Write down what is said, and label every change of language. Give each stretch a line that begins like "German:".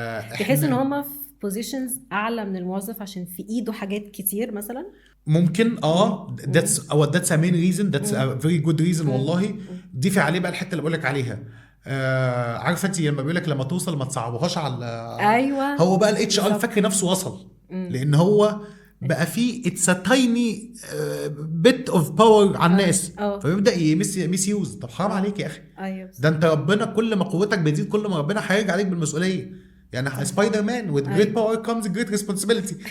Arabic: تحس ان هم في بوزيشنز اعلى من الموظف عشان في ايده حاجات كتير مثلا.
English: ممكن that's a main reason, that's a very good reason.
Arabic: والله ضيفي عليه بقى الحته اللي بقولك عليها. عارفه انت لما بيقولك لما توصل ما تصعبوهاش على ايوه، هو بقى الاتش ار فاكر نفسه وصل، لان هو بقى فيه اتس ا تايني بيت اوف باور على الناس، فيبدا يمس يوز. طب حرام عليك يا اخي. ده انت ربنا كل ما قوتك بتزيد كل ما ربنا هيرجع عليك بالمسؤوليه. يعني سبايدر مان
English: with great power comes great responsibility.